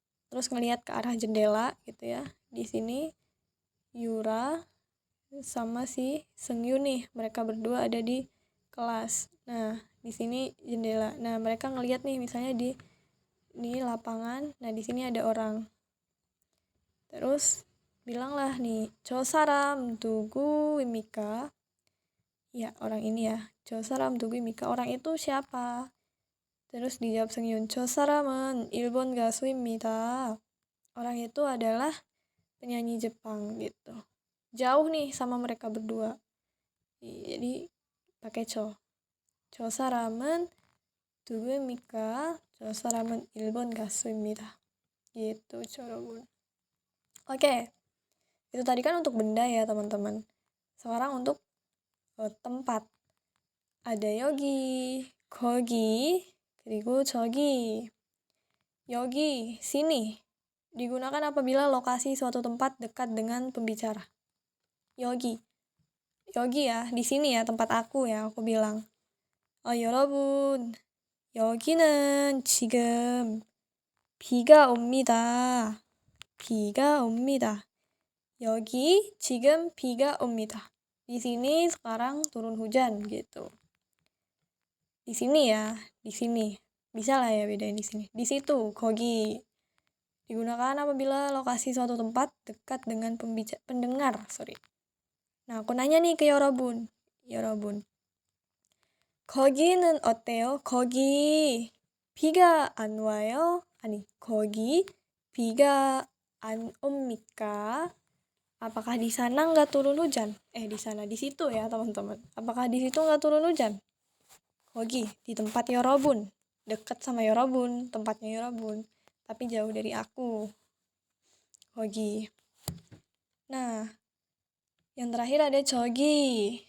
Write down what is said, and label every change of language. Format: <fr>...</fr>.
<id>Terus ngelihat ke arah jendela gitu ya. Di sini Yura sama si Seungyun nih, mereka berdua ada di kelas. Nah, di sini jendela. Nah, mereka ngelihat nih misalnya di lapangan. Nah, di sini ada orang. Terus bilanglah nih,</id> <ko>저 사람 누구입니까?</ko> <id>Ya, orang ini ya.</id> <ko>저 사람 누구입니까?</ko> <id>Orang itu siapa? Terus dijawab Seungyun,</id> <ko>저 사람은 일본 가수입니다.</ko> <id>Orang itu adalah penyanyi Jepang gitu. Jauh nih sama mereka berdua. Jadi pakai</id> <ko>저 사람은 누구입니까? 저 사람은 일본 가수입니다.</ko> <id>Gitu, 여러분. Oke. Itu tadi kan untuk benda ya, teman-teman. Sekarang untuk tempat.</id> <ko>Ada 여기, 거기, 그리고 저기. 여기, sini.</ko> <id>Digunakan apabila lokasi suatu tempat dekat dengan pembicara. 여기. 여기 ya, di sini ya tempat aku ya, aku bilang.</id> <ko>여러분, 여기는 지금 비가 옵니다. 비가 옵니다. 여기 지금 비가 옵니다.</ko> <id>Di sini sekarang turun hujan gitu. Di sini ya, di sini. Bisa lah ya bedain di sini. Di situ, kogi. Digunakan apabila lokasi suatu tempat dekat dengan pendengar, sorry. Nah, aku nanya nih ke Yorobun. Yorobun.</id> <ko>거기는 어때요? 거기 비가 안 와요? 아니, 거기 비가 안 옵니까?</ko> <id>Apakah di sana nggak turun hujan? Di sana, di situ ya teman-teman. Apakah di situ nggak turun hujan? Kogi, di tempat Yorobun. Dekat sama Yorobun, tempatnya Yorobun. Tapi jauh dari aku. Kogi. Nah, yang terakhir ada cogi.</id>